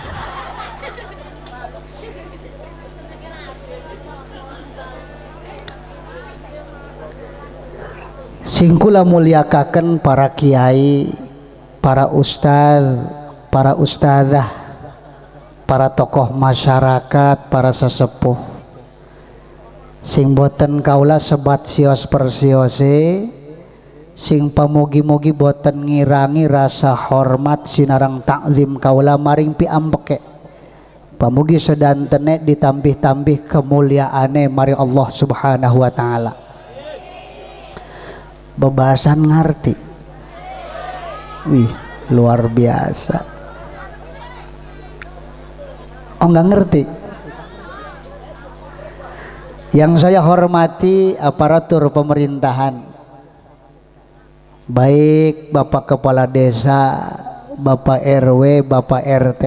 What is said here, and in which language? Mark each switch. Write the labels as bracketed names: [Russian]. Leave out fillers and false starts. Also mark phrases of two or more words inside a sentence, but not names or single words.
[Javanese] Singkula muliakaken para kiai, para ustaz, para ustadzah, para tokoh masyarakat, para sesepuh. Sing boten kaula sebat sios persiose, sing pamugi-mugi boten ngirangi rasa hormat sinarang takzim kaula maring piambeke. Pamugi sedantene ditambih-tambih kemuliaane mari [Arabic] الله سبحانه وتعالى. [Javanese] Bebasan ngarti. [Indonesian] Wih, luar biasa. Oh, enggak ngerti. Yang saya hormati aparatur pemerintahan, baik Bapak Kepala Desa, Bapak RW, Bapak RT.